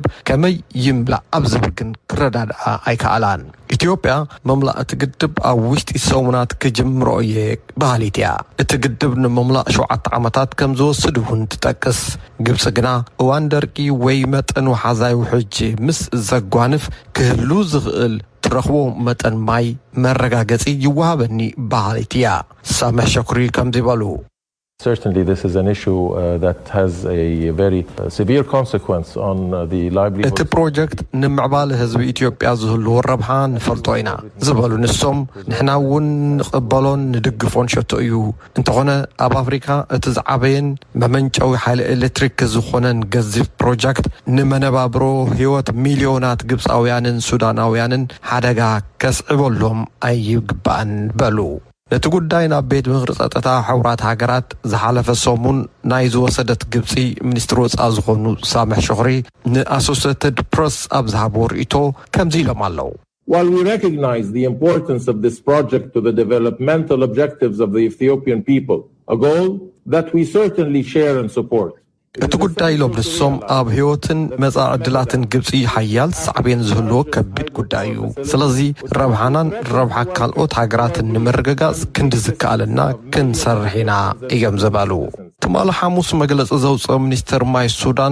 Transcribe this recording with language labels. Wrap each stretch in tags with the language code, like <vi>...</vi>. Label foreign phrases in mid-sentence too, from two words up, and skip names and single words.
<ti>ከመይ ይምላእ ኣብ ዝብል ግን ክረዳድኣ ኣይከኣላን ኢትዮጵያ መምላእ እቲ ግድብ ኣብ ውሽጢ ሰሙናት ክጅምሮ እየ ባህሊት እያ እቲ ግድብ ንመምላእ 7 ዓመታት ከም ዝወስድ እውን ትጠቅስ ግብፂ ግና እዋን ደርቂ ወይ መጠን ወሓዛይ ውሕጅ ምስ ዘጓንፍ ክህሉ ዝኽእል ትረኽቦ መጠን ማይ መረጋገፂ ይወሃበኒ ባህሊት እያ ሳማህ ሹክሪ ከም ዝበሉ</ti> <en>Certainly, this is an issue that has a very severe consequence on the livelihood.</en> <ti>እቲ ፕሮጀክት ንምዕባለ ህዝቢ ኢትዮጵያ ዝህልዎ ረብሓ ንፈልጦ ኢና ዝበሉ ንሶም ንሕና እውን ንቕበሎን ንድግፎን ሸቶ እዩ እንተኾነ ኣብ ኣፍሪካ እቲ ዝዓበየን መመንጨዊ ሓይሊ ኤሌክትሪክ ዝኾነን ገዚፍ ፕሮጀክት ንመነባብሮ ህይወት ሚልዮናት ግብፃውያንን ሱዳናውያንን ሓደጋ ከስዕበሎም ኣይግባእን በሉ ነቲ ጉዳይ ናብ ቤት ምክሪ ጸጥታ ሕቡራት ሃገራት ዝሓለፈ ሰሙን ናይ ዝወሰደት ግብፂ ሚኒስትር ወፃኢ ዝኾኑ ሳምሕ ሽኽሪ ንኣሶሲየትድ ፕሬስ ኣብ ዝሃብዎ ርእይቶ ከምዚ ኢሎም ኣለዉ</ti> <en>While we recognize the importance of this project to the developmental objectives of the Ethiopian people, a goal that we certainly share and support.</en> <ti>እቲ ጉዳይ ኢሎም ንሶም ኣብ ህይወትን መጻኢ ዕድላትን ግብፂ ሓያል ሳዕቤን ዝህልዎ ከቢድ ጉዳይ እዩ ስለዚ ረብሓናን ረብሓ ካልኦት ሃገራትን ንምርግጋጽ ክንዲ ዝከኣለና ክንሰርሕ ኢና እዮም ዝበሉ ትማሊ ሐሙስ መግለጺ ዘውፅአ ሚኒስትር ማይ ሱዳን</ti>